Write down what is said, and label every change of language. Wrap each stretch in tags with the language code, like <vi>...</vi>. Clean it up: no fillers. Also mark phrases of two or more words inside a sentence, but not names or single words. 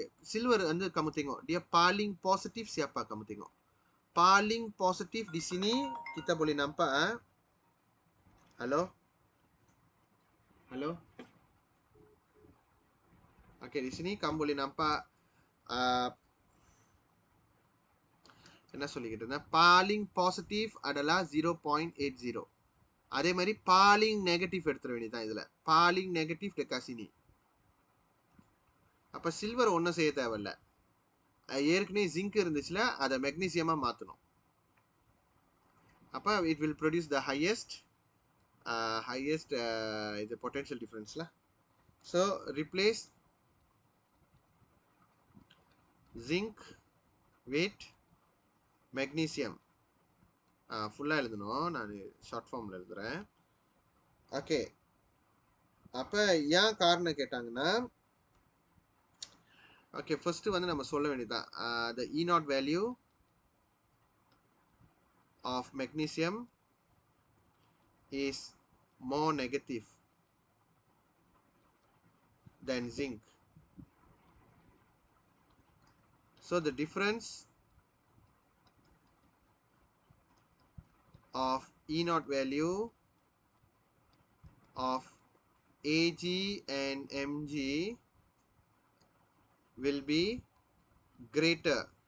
<ta>சில்வர் வந்து</ta> <ms>kamu tengok dia paling positif siapa, kamu tengok paling positif di sini kita boleh nampak. Halo. Okey, di sini kamu boleh nampak</ms> <ta>என்ன சொல்லிக்கிட்டு இருந்தேன்,</ta> <ms>paling positif adalah 0.80.</ms> <ta>அதே மாதிரி</ta> <ms>paling negatif</ms> <ta>எடுத்துட வேண்டியதான். இதில்</ta> <ms>paling negatif dekat sini.</ms> <ta>அப்போ சில்வர் ஒன்றும் செய்ய தேவையில்லை, ஏற்கனவே ஜிங்க் இருந்துச்சுல அதை மெக்னீசியமாக மாற்றணும்.</ta> <en>அப்போ it will produce the highest இது potential differenceil. So replace zinc with magnesium.</en> <ta>ஃபுல்லாக எழுதணும், நான்</ta> <en>short formil</en> <ta>எழுதுகிறேன். ஓகே, அப்போ ஏன் காரணம் கேட்டாங்கன்னா,</ta> <en>okay first</en> <ta>வந்து நம்ம சொல்ல வேண்டியதுதான்,</ta> <en>the E naught value of magnesium is more negative than zinc. So the difference of E naught value of Ag and Mg will be greater.</en>